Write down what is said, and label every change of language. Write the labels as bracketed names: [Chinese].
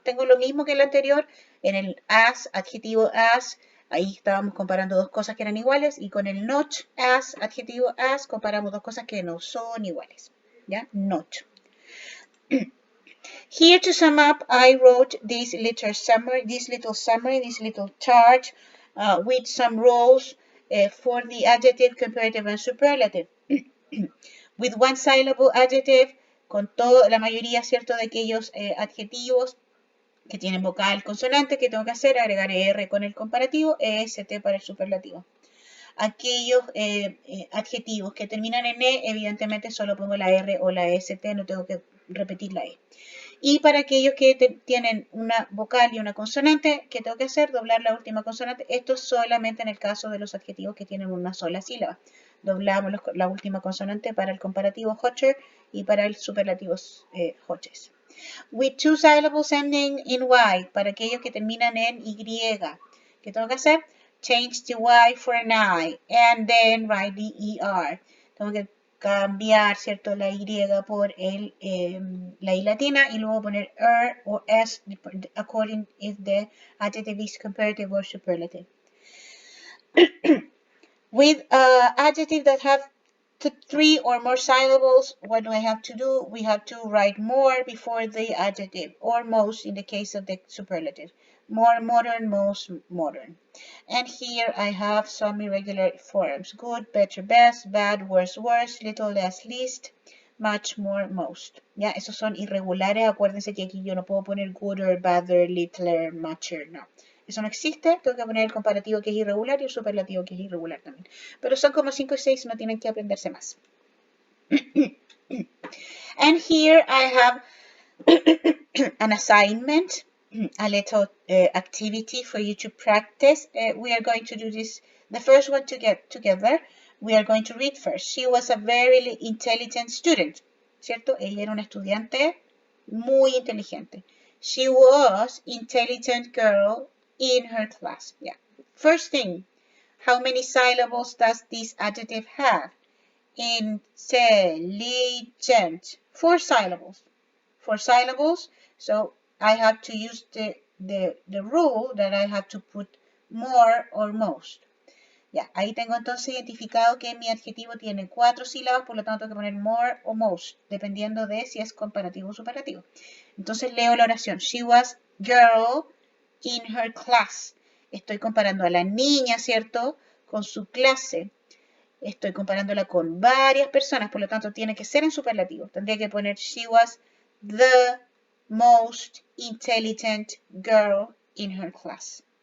[Spanish] Tengo lo mismo que el anterior en el as, adjetivo as. Ahí estábamos comparando dos cosas que eran iguales y con el not as, adjetivo as, comparamos dos cosas que no son iguales. ¿Ya? Not. [English] Here to sum up, I wrote this little summary, this little chart with some rows for the adjective, comparative, and superlative. With one syllable adjective, [Spanish] con la mayoría, ¿cierto?, de aquellos adjetivos que tienen vocal consonante, que tengo que hacer, agregar ER con el comparativo, EST para el superlativo. Aquellos adjetivos que terminan en E, evidentemente solo pongo la R o la EST, no tengo que repetir la E. Y para aquellos que tienen una vocal y una consonante, ¿qué tengo que hacer? Doblar la última consonante. Esto solamente en el caso de los adjetivos que tienen una sola sílaba. Doblamos la última consonante para el comparativo hotter y para el superlativo hottest. [English] With two syllables ending in Y, [Spanish] para aquellos que terminan en Y. ¿Qué tengo que hacer? [English] Change the Y for an I and then write the ER. [Spanish] Tengo que cambiar, ¿cierto?, la Y por la I latina y luego poner o S [English] according if the adjective is comparative or superlative. With adjectives that have 3 or more syllables, what do I have to do? We have to write more before the adjective, or most in the case of the superlative. More modern, most modern. And here I have some irregular forms. Good, better, best, bad, worse, worse, little, less, least, much, more, most. [Spanish] ¿Ya? Esos son irregulares. Acuérdense que aquí yo no puedo poner gooder, badder, littler, mucher, no. Eso no existe, tengo que poner el comparativo que es irregular y el superlativo que es irregular también. Pero son como 5 y 6, no tienen que aprenderse más. [English] And here I have an assignment, a little activity for you to practice. We are going to do this, the first one to get together. We are going to read first. She was a very intelligent student, ¿cierto? [Spanish] Ella era una estudiante muy inteligente. [English] She was intelligent girl in her class. Yeah. First thing, how many syllables does this adjective have? Intelligent. 4 syllables. 4 syllables. So I have to use the rule that I have to put more or most. [Spanish] Ya, ahí tengo entonces identificado que mi adjetivo tiene 4 sílabas, por lo tanto tengo que poner more o most, dependiendo de si es comparativo o superlativo. Entonces leo la oración. She was girl in her class. Estoy comparando a la niña, ¿cierto?, con su clase. Estoy comparándola con varias personas, por lo tanto tiene que ser en superlativo. Tendría que poner [English] she was the most intelligent girl in her class.